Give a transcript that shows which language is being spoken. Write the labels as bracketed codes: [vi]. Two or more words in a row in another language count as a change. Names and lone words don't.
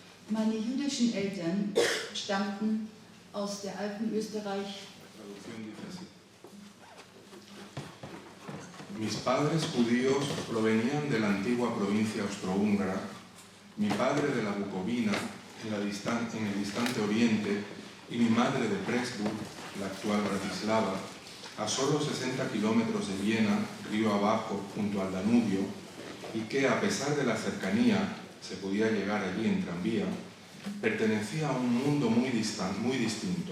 [de] Meine jüdischen Eltern stammten aus der alten Österreich. [es] Mis padres judíos provenían de la antigua provincia austrohúngara, mi padre de la Bucovina, en el distante oriente, y mi madre de Pressburg, la actual Bratislava, a solo 60 kilómetros de Viena, río abajo, junto al Danubio, y que, a pesar de la cercanía, se podía llegar allí en tranvía, pertenecía a un mundo muy distinto.